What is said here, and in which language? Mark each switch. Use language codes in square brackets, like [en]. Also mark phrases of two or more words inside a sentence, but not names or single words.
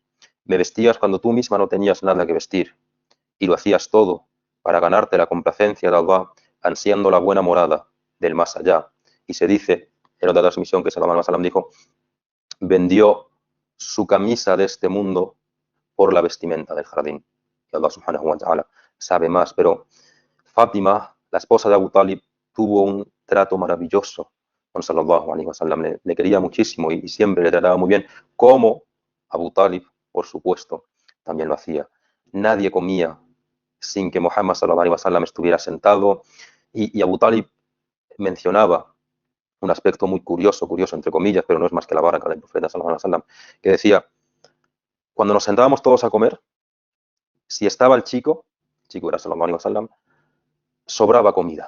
[es] Me vestías cuando tú misma no tenías nada que vestir y lo hacías todo para ganarte la complacencia de Allah, ansiando la buena morada del más allá. Y se dice, en otra transmisión, que [ar] صلى الله عليه وسلم [es] dijo: vendió su camisa de este mundo por la vestimenta del jardín. Y Allah [ar] سبحانه وتعالى [es] sabe más, pero Fátima, la esposa de Abu Talib, tuvo un trato maravilloso con [ar] صلى الله عليه وسلم. [es] Le quería muchísimo y siempre le trataba muy bien, como Abu Talib, por supuesto, también lo hacía. Nadie comía sin que Muhammad [ar] صلى الله عليه وسلم [es] estuviera sentado, y Abu Talib mencionaba un aspecto muy curioso entre comillas, pero no es más que la baraka del profeta [ar] صلى الله عليه وسلم, [es] que decía: cuando nos sentábamos todos a comer, si estaba el chico era [ar] صلى الله عليه وسلم, [es] sobraba comida.